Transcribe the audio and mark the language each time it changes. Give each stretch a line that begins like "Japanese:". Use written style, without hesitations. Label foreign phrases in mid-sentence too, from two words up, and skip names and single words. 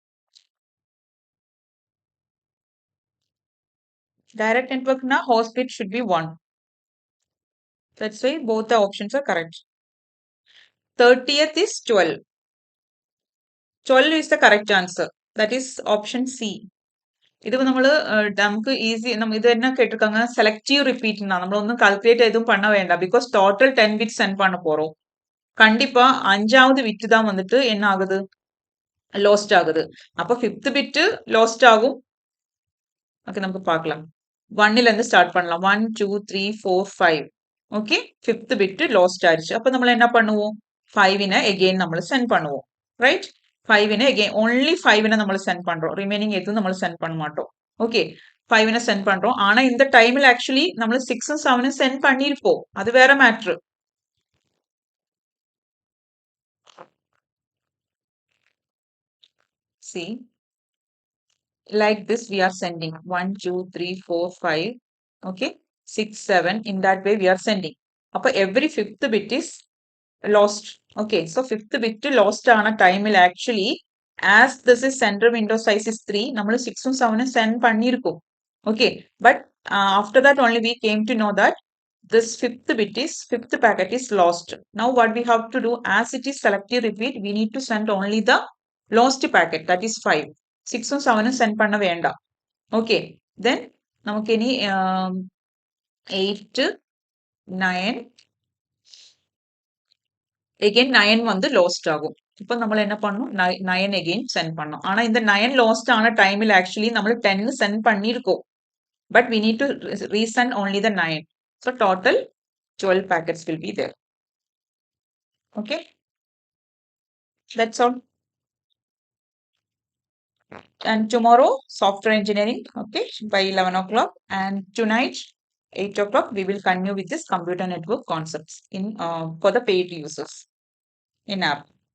English: Direct network na host bit should be 1. That's why both the options are correct. 30th is 12. 12 is the correct answer. That is option C.
Malayalam: ഇത് നമ്മൾ നമുക്ക് ഈസി ഇത്
Tamil: என்ன கேட்டிருக்காங்க
English: selective repeat
Tamil: நம்ம ஒன்றும் கால்குலேட் எதுவும் பண்ண வேண்டாம்
English: because total 10 bit send
Tamil: பண்ண போறோம் கண்டிப்பா 5வது பிட் தான் வந்துட்டு என்ன ஆகுது லாஸ்ட் ஆகுது அப்ப
English: 5th bit lost
Tamil: ஆகும் ஓகே நமக்கு பார்க்கலாம் 1ல இருந்து ஸ்டார்ட் பண்ணலாம் 1 2 3 4 5 ஓகே
English: 5th bit lost
Tamil: ஆயிருச்சு அப்ப நம்ம என்ன பண்ணுவோம்
Malayalam: 5നെ again നമ്മൾ
Tamil: சென்ட் பண்ணுவோம் ரைட்
Malayalam: 5നെ again only 5നെ നമ്മൾ
Tamil: சென்ட் பண்றோம் ரிமைனிங் எதுவும் നമ്മൾ சென்ட் பண்ண மாட்டோம் ஓகே 5നെ சென்ட் பண்றோம் ஆனா இந்த
English: time actually
Malayalam: നമ്മൾ 6 ഉം 7 ഉം
Tamil: சென்ட் பண்ணிருப்போம் அது வேற மேட்டர்
English: see like this we are sending 1 2 3 4 5 okay 6 7 in that way we are sending appo every fifth bit is lost okay so fifth bit lost
Tamil: ஆன டைம்ல
English: actually as this is center window size is 3
Malayalam: നമ്മൾ 6 ഉം 7 ഉം
English: send பண்ணிருக்கோம் okay but after that only we came to know that this fifth packet is lost now what we have to do as it is selective repeat we need to send only the lost packet that is 5
Malayalam: 6 ഉം 7 ഉം
English: send
Tamil: பண்ண வேண்டாம்
English: okay then
Malayalam: നമുക്ക് ഇനി
Tamil: 8 9 again 9 வந்து லாஸ்ட் ஆகும் இப்போ நம்ம என்ன பண்ணணும் 9
English: again send
Tamil: பண்ணோம் ஆனா இந்த 9 லாஸ்ட் ஆன
English: time actually
Tamil: நம்ம 10 சென்ட் பண்ணிருக்கோம்
English: but we need to resend only the 9 so total 12 packets will be there okay that's all and tomorrow software engineering okay by 11 o'clock and tonight 8 o'clock we will continue with this computer network concepts in for the paid users in app